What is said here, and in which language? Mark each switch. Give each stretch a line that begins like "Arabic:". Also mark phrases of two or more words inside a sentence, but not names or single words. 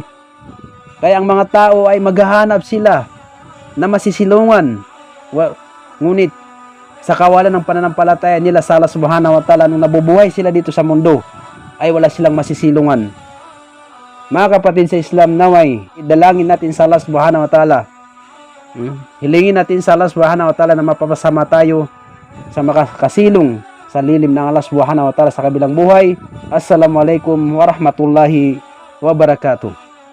Filipino: Kaya ang mga tao ay maghahanap sila na masisilungan. Ngunit sa kawalan ng pananampalataya nila sa Allah
Arabic: سبحانه وتعالى,
Filipino: nung nabubuhay sila dito sa mundo, ay wala silang masisilungan. Mga kapatid sa Islam, naway idalangin natin sa Allah
Arabic: سبحانه وتعالى,
Filipino: hilingin natin sa Allah
Arabic: سبحانه وتعالى
Filipino: na mapapasama tayo sa makakasilong sa lilim ng Allah
Arabic: سبحانه وتعالى
Filipino: sa kabilang buhay.
Arabic: السلام عليكم ورحمة الله وبركاته.